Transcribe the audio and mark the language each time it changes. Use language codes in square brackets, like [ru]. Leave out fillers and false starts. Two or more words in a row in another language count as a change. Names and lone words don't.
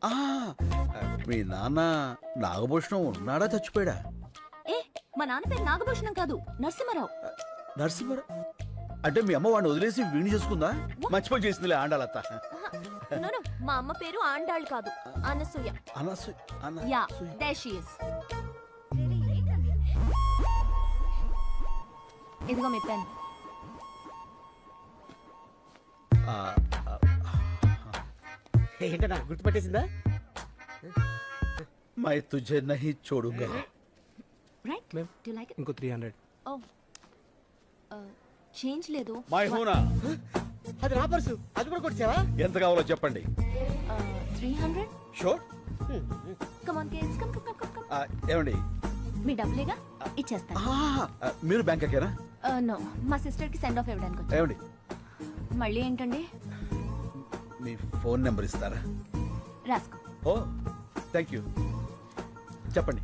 [te] మీ నాన్న నాగభూషణం ఉన్నాడా చచ్చిపోయాడా? ఏ మా నాన్న పేరు నాగభూషణం కాదు, నరసింహారావు. నరసింహ అంటే మీ అమ్మ వాడిని వదిలేసి వీణి చేసుకుందా? మర్చిపోయి చేసిందిలే ఆండాలత్త. [en] No, no, [te] మా అమ్మ పేరు ఆండాళ్ కాదు, అనసూయ. [en] యా, there she is. [te] ఇదిగో మీ పెన్. ఏంటన్నా గుర్తుపట్టేసిందా? [hi] मैं तुझे नहीं छोड़ूंगा. [en] Right? Do you like it? [te] ఇంకో 300. ఓ చేంజ్ లేదు. [hi] मैं हूं ना. [te] అది నా పర్సు. అది కూడా కొట్టావా? ఎంత కావాలో చెప్పండి. 300. షూర్. [en] Come on kids, come come come come. [te] ఏమండి మీ డబ్బులేగా ఇచ్చేస్తాను. మీరు బ్యాంక్ ఎక్కారా? నో, మా సిస్టర్ కి [en] send off [te] ఇవ్వడానికి వచ్చాను. ఏమండి మళ్ళీ ఏంటండి? మీ ఫోన్ నెంబర్ ఇస్తారా? రాసుకో. ఓ [en] thank you. [te] చెప్పండి.